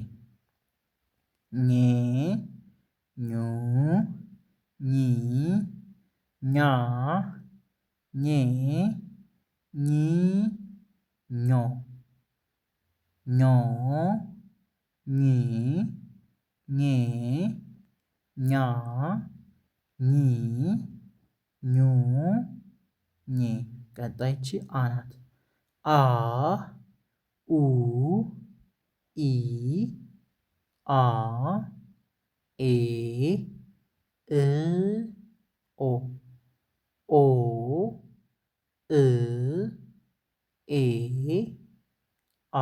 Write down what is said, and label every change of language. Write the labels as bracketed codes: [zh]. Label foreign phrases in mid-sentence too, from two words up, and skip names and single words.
[am] ኜ ኙ ኚ ኛ ኜ ኚ ኞ ኞ ኚ ኜ ኛ ኚ ኙ ኜ ቀጣይቺ አ ናት። አ ኡ ኢ አ ኤ እ ኦ ኦ እ ኤ አ